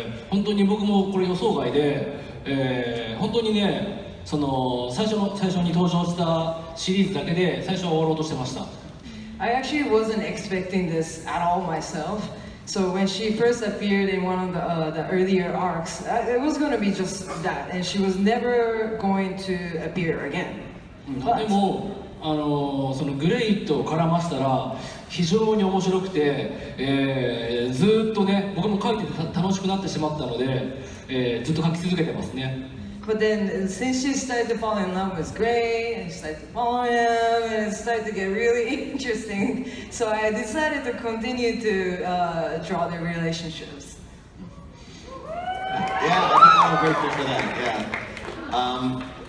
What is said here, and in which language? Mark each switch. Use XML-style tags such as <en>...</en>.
<ja>本当に僕もこれ予想外で、本当にね、その最初に登場したシリーズだけで最初は終わろうとしてました。</ja> <en>I actually wasn't expecting this at all myself. So when she first appeared in one of the earlier arcs, it was going to be just that, and she was never going to appear again.</en> <ja>でもそのグレイと絡ましたら非常に面白くて、ずっとね僕も書いてて楽しくなってしまったので、ずっと書き続けてますね。</ja> <en>But then since she started to fall in love with Gray, and she started to follow him, and it started to get really interesting. So I decided to continue to draw their relationships. Yeah, I'm grateful for that. Yeah.</en>